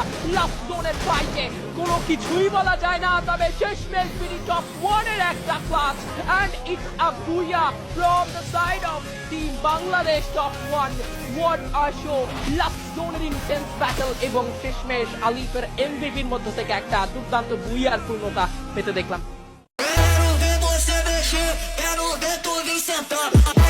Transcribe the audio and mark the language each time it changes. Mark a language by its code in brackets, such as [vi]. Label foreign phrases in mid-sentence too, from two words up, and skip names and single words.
[en] last zone fight [bn] কোনো কিছুই বলা যায় না, তবে শেষমেশ বিডি টপ 1 এর একটা ক্লাচ [en] and it's a booyah from the side of Team Bangladesh top 1. What a show! last zone intense battle [bn] এবং শেষমেশ আলিফের এমভিপির মধ্য থেকে একটা দুর্দান্ত বুইয়ার পূর্ণতা পেতে দেখলাম। [pt] Quero ver você mexer, quero ver tu vir sentar.